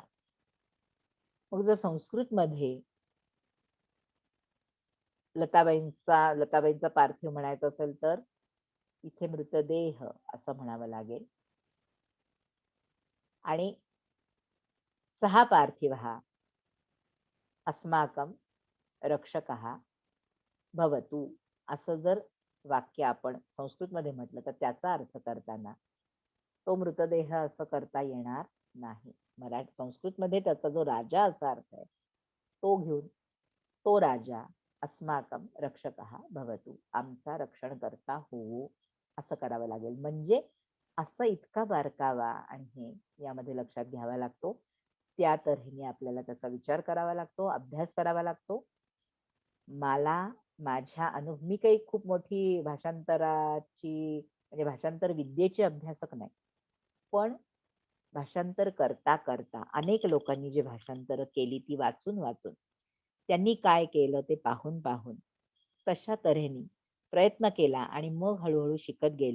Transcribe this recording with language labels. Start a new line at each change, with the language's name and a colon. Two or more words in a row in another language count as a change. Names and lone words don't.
Marathi: मग जर संस्कृत मध्ये लताबाईंचा पार्थिव म्हणायचं असेल तर इथे मृतदेह असं म्हणावं लागेल. आणि
Sanskrit: सहा पार्थिव अस्माकं रक्षकः भवतु
Marathi: असं जर वाक्य आपण संस्कृत मध्ये म्हटलं तर त्याचा अर्थ करताना तो मृतदेह असं करता येणार नाही. संस्कृत मध्ये त्याचा जो राजा असा अर्थ आहे तो घेऊन तो
Sanskrit: राजा अस्माकं रक्षकः भवतु
Marathi: आमचा रक्षण करता होवो असं करावं लागेल. म्हणजे असं इतका बारकावा आणि हे यामध्ये लक्षात घ्यावा लागतो. त्या तऱ्हेने आपल्याला त्याचा विचार करावा लागतो, अभ्यास करावा लागतो. मी काही खूप मोठी भाषांतराची म्हणजे भाषांतर विद्येची अभ्यासक नाही, पण भाषांतर करता करता अनेक लोकांनी जे भाषांतर केली ती वाचून वाचून त्यांनी काय केलं ते पाहून पाहून तशा तऱ्हेने प्रयत्न केला आणि मग हळूहळू शिकत गेले.